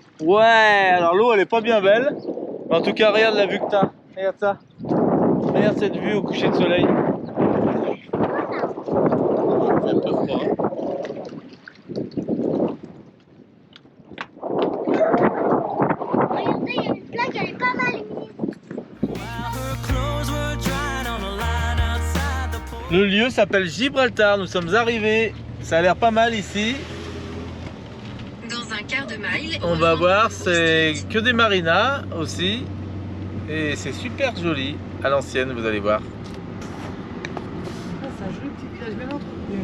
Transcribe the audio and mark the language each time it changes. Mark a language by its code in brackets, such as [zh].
[fr] Ouais, alors l'eau elle est pas bien belle. Mais en tout cas, regarde la vue que t'as. Regarde ça. Regarde cette vue au coucher de soleil. C'est un peu froid. Regardez, il y a une plaque, elle est pas mal mise. [en] While her clothes were drying on a line outside the porch. [fr] Le lieu s'appelle Gibraltar. Nous sommes arrivés. Ça a l'air pas mal ici. Dans un quart de mile, On va voir, c'est que des marinas aussi. Et c'est super joli. À l'ancienne, vous allez voir. Ah, c'est un joli petit village bien entretenu.